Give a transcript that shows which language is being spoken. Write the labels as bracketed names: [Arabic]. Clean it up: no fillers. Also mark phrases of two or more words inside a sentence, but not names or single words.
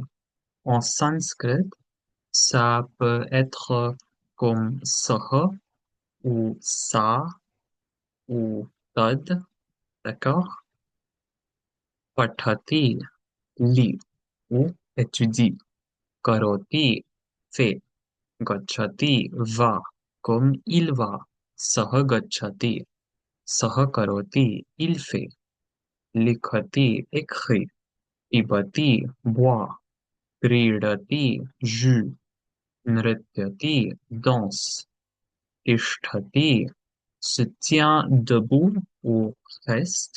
[French] En sanskrit, ça peut être comme saha ou sa ou tad, d'accord? Pathati, lit ou étudie. Karoti, fait. Gachati, va, comme il va. [Sanskrit] सः गच्छति। सः करोति, [French] il fait. Likhati, écrit. Pibati, boit. Cridati, joue. Nrityati, danse. Tishtati, se tient debout ou reste.